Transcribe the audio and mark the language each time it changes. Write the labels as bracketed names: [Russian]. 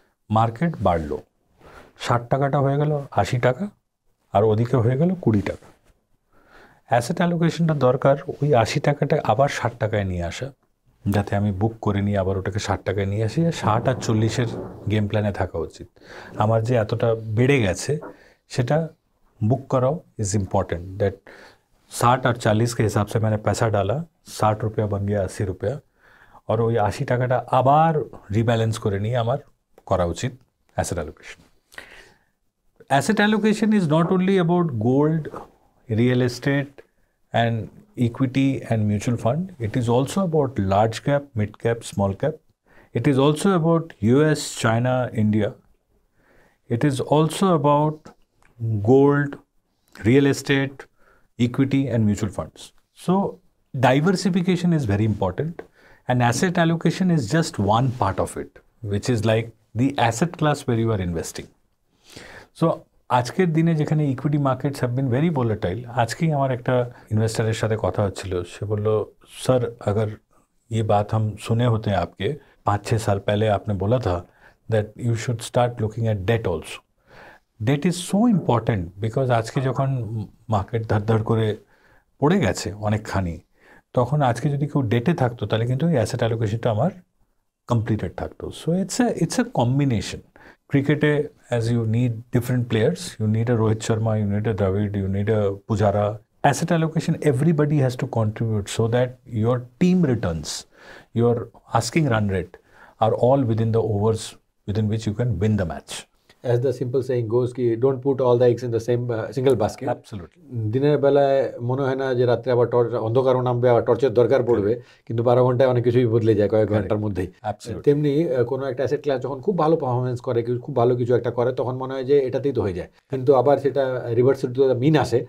[Bangla] Market বাড়লো, 60 টাকাটা হয়ে গেল 80 টাকা, আর ওদিকে হয়ে গেল 20 টাকা. অ্যাসেট অ্যালোকেশনটা দরকার ওই 80 টাকাটা আবার 60 টাকায় নিয়ে আসা, যাতে আমি বুক করে নিয়ে আবার ওটাকে 60 টাকায় নিয়ে আসি. 60 আর 40-এর গেম প্ল্যানে থাকা উচিত. আমার যে এতটা বেড়ে গেছে সেটা [Hindi] बुक कराओ [English] Is important. [Hindi] दैट 60 और 40 के हिसाब से मैंने पैसा डाला, 60 रुपया बन गया 80 रुपया, और [Bangla] ওই 80 টাকাটা আবার রিব্যালেন্স করে নিয়ে আমার করা উচিত asset allocation. [English] Asset allocation is not only about gold, real estate and equity and mutual fund. It is also about large cap, mid cap, small cap. It is also about US, China, India. It is also about gold, real estate, equity and mutual funds. So diversification is very important, and asset allocation is just one part of it, which is like the asset class where you are investing. [Bangla] So আজকের দিনে যেখানে equity markets [English] have been very volatile, [Bangla] আজকেই আমার একটা ইনভেস্টারের সাথে কথা হচ্ছিল. সে বলল, [Hindi] सर अगर ये बात हम सुने होते हैं आपके 5-6 साल पहले, आपने बोला था [English] that you should start looking at debt also. Debt is so important because [Bangla] আজকে যখন মার্কেট ধর করে পড়ে গেছে অনেকখানি, তখন আজকে যদি কেউ ডেটে থাকতো তাহলে কিন্তু এই অ্যাসেট অ্যালোকেশনটা আমার কমপ্লিটেড থাকতো. [English] So it's a combination. ক্রিকেটে as you need different players, you need a Rohit Sharma, you need a Dravid, you need a Pujara. Asset allocation, everybody has to contribute so that your team returns, your asking run rate are all within the overs within which you can win the match. as the simple saying goes ki don't put all the eggs in the same single basket. Absolutely. [Bangla] দিনের বেলায় মনে হয় না যে রাত্রে আবার অন্ধকারও নামবে, আবার টর্চের দরকার পড়বে, কিন্তু 12 ঘন্টায় অনেক কিছুই বদলে যায় কয়েক ঘন্টার মধ্যেই। [English] Absolutely. [Bangla] তেমনি কোনো একটা অ্যাসেট ক্লাস যখন খুব ভালো পারফরমেন্স করে, খুব ভালো কিছু একটা করে, তখন মনে হয় যে এটাতেই তো হয়ে যায়, কিন্তু আবার সেটা রিভার্স মিন আসে,